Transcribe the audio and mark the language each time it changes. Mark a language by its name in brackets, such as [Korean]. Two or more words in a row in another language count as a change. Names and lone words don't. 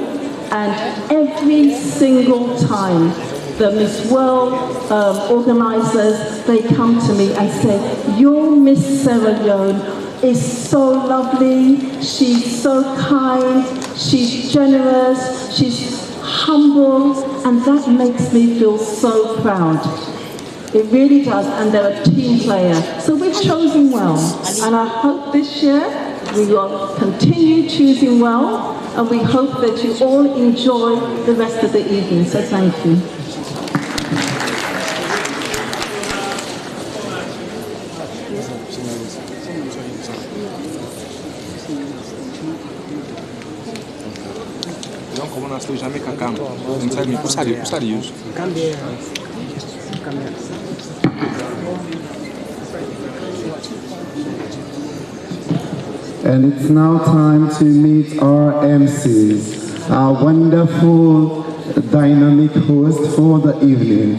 [English] And every single time the Miss World organisers, they come to me and say, your Miss Sierra Leone is so lovely, she's so kind, she's generous, she's humble, and that makes me feel so proud. It really does, and they're a team player. So we've chosen well, and I hope this year we will continue choosing well, and we hope that you all enjoy the rest of the evening. So thank you. [French] Jamais quelqu'un. [Portuguese] Não sabe nem puxar isso. [English] And it's now time to meet our MCs, our wonderful, dynamic host for the evening.